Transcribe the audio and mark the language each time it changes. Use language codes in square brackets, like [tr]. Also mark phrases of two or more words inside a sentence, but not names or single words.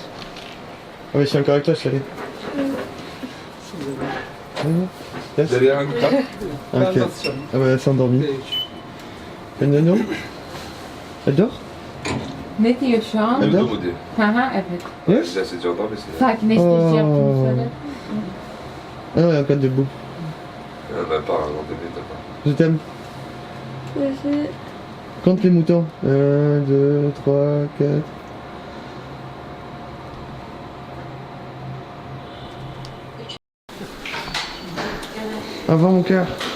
[fr] Ah mais je suis encore avec toi, je savais. Derrière un tas. Ok. Ah bah elle s'est endormie. Elle dort? Elle dort? [tr] Ne diyorsun? [fr] Elle dort? [tr] Haha, evet. [fr] Ouais. C'est déjà endormi, c'est. [tr] Sakinleştirici yaptığını söyle. [fr] Ah non, elle est encore debout. Même pas un endormi, t'as pas. Je t'aime. Compte les moutons. 1, 2, 3, 4. Au revoir mon cœur.